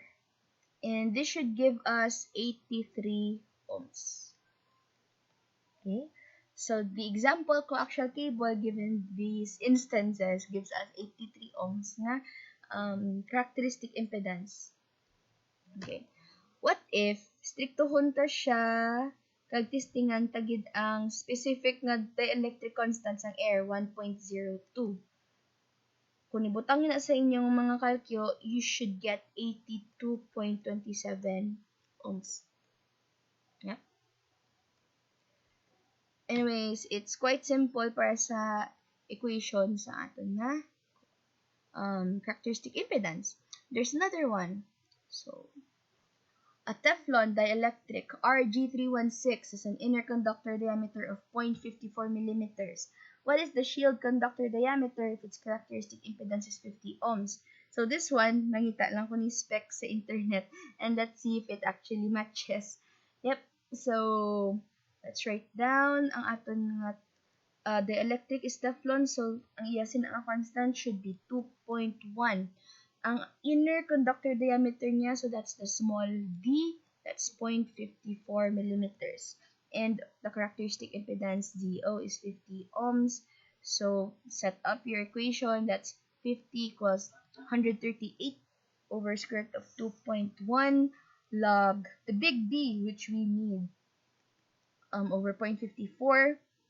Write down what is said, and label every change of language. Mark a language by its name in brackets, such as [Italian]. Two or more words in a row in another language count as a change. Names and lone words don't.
[English] And this should give us 83 ohms. Okay. So, the example coaxial cable given these instances gives us 83 ohms na characteristic impedance. Okay. What if [Hiligaynon] striktohon ta siya kag testingan tagid ang specific nga [English] dielectric constant [Hiligaynon] sang air 1.02. Kung ibutang na sa inyong mga kalkyo, [English] you should get 82.27 ohms. Yeah. Anyways, it's quite simple [Hiligaynon] para sa [English] equation [Hiligaynon] sa aton na [English] characteristic impedance. There's another one. So, a Teflon dielectric RG316 has an inner conductor diameter of 0.54 millimeters. What is the shield conductor diameter if its characteristic impedance is 50 ohms? So this one, [Hiligaynon] nangita lang ko ni spec sa internet, [English] and let's see if it actually matches. Yep. So, let's write down [Hiligaynon] ang aton nga dielectric [English] is Teflon, [Hiligaynon] so ang iyasin ang constant [English] should be 2.1. [Hiligaynon] Ang inner [English] conductor diameter niya, so that's the small d, that's 0.54 millimeters. And the characteristic impedance ZO is 50 ohms. So, set up your equation, that's 50 equals 138 over square root of 2.1 log the big D, which we need, over 0.54.